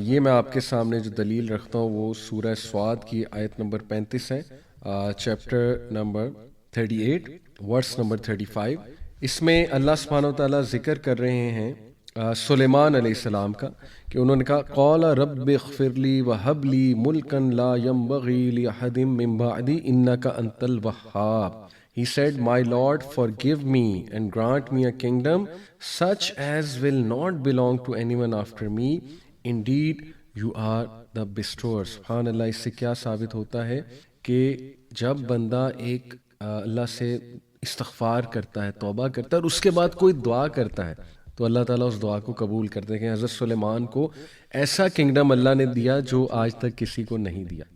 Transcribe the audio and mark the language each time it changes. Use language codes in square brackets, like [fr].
[ur] یہ میں آپ کے سامنے جو دلیل رکھتا ہوں وہ سورہ صاد کی آیت نمبر 35 ہے, چیپٹر نمبر 38 ورس نمبر 35. اس میں اللہ سبحانہ وتعالیٰ ذکر کر رہے ہیں سلیمان علیہ السلام کا کہ انہوں نے کہا [ar] قال رب اغفر لی وہب لی ملکا لا ينبغی لأحد من بعدی انک انت الوہاب. [en] He said, my Lord, forgive me and grant me a kingdom such as will not belong to anyone after me. Indeed, you are the bestower. [ur] سبحان اللہ. اس سے کیا ثابت ہوتا ہے کہ جب بندہ ایک اللہ سے استغفار کرتا ہے, توبہ کرتا ہے, اور اس کے بعد کوئی دعا کرتا ہے تو اللہ تعالیٰ اس دعا کو قبول کرتے ہیں. کہ حضرت سلیمان کو ایسا کنگڈم اللہ نے دیا جو آج تک کسی کو نہیں دیا.